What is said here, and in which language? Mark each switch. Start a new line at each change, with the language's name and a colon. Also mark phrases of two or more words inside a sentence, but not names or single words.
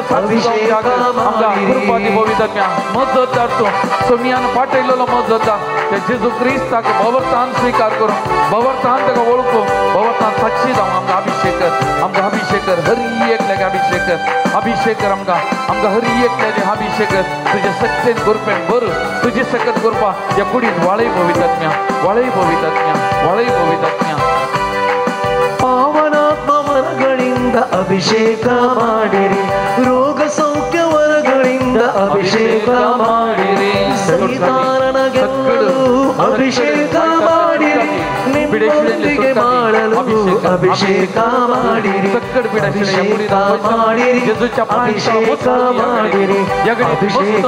Konkani: साथी जावंक आमकां कृपा दी पवित्र आत्म्या मजत जाता तूं सोमियान पाठयलेलो मजत जा ते जेजू क्रिस्ताक भवरतान स्वीकार करूं भवरतान ताका वळखूं भवरतान साक्षी जावं आमकां अभिषेक कर हरी एकल्याक अभिषेक कर आमकां हरी एकल्याक अभिषेक कर तुजे सत्तेन गुरपेन भर तुजी सकत गुरपा ह्या कुडीन वाळय पवित्र आत्म्या
Kannada: पावनात्म वरಗಳಿಂದ ಅಭಿಷೇಕ ಮಾಡಿರಿ ರೋಗ ಸೌಖ್ಯ ವರಗಳಿಂದ ಅಭಿಷೇಕ ಮಾಡಿರಿ ಸೈತಾನನ ಅಭಿಷೇಕ ಮಾಡಿರಿ ನಿಮ್ಮೊಂದಿಗೆ ಮಾಡಲು ಅಭಿಷೇಕ ಮಾಡಿರಿ ಅಭಿಷೇಕ ಮಾಡಿರಿ ಅಭಿಷೇಕ ಮಾಡಿರಿ ಅಭಿಷೇಕ